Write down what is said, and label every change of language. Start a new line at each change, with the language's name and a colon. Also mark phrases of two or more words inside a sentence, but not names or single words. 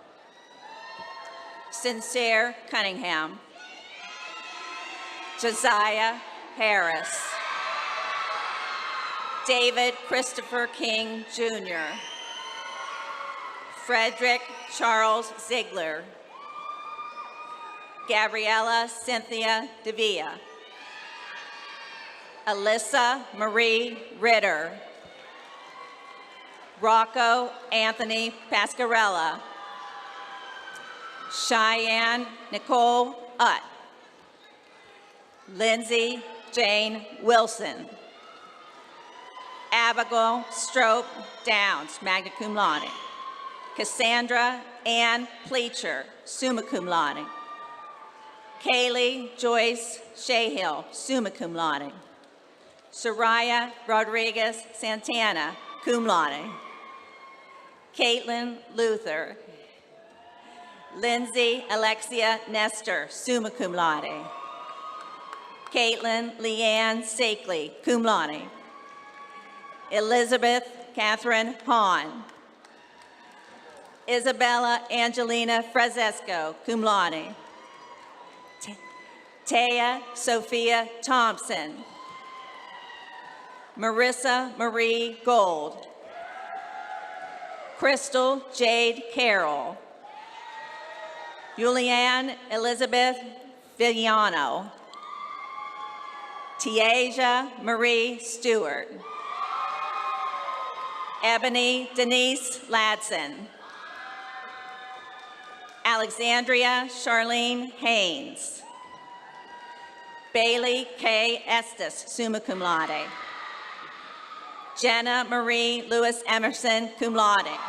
English: Sincere Cunningham. Josiah Harris. David Christopher King, Jr. Frederick Charles Ziegler. Gabriella Cynthia Devia. Alyssa Marie Ritter. Rocco Anthony Pascarella. Cheyenne Nicole Utt. Lindsay Jane Wilson. Abigail Strope Downs,
Latin: magna cum laude.
English: Cassandra Ann Pleacher,
Latin: summa cum laude.
English: Kaylee Joyce Shahill,
Latin: summa cum laude.
English: Soraya Rodriguez Santana,
Latin: cum laude.
English: Caitlin Luther. Lindsay Alexia Nestor,
Latin: summa cum laude.
English: Caitlin Leanne Stakely,
Latin: cum laude.
English: Elizabeth Catherine Hahn. Isabella Angelina Francesco,
Latin: cum laude.
English: Taya Sophia Thompson. Marissa Marie Gold. Crystal Jade Carroll. Julianne Elizabeth Villano. Tiaja Marie Stewart. Ebony Denise Ladson. Alexandria Charlene Haynes. Bailey K. Estes,
Latin: summa cum laude.
English: Jenna Marie Lewis Emerson,
Latin: cum laude.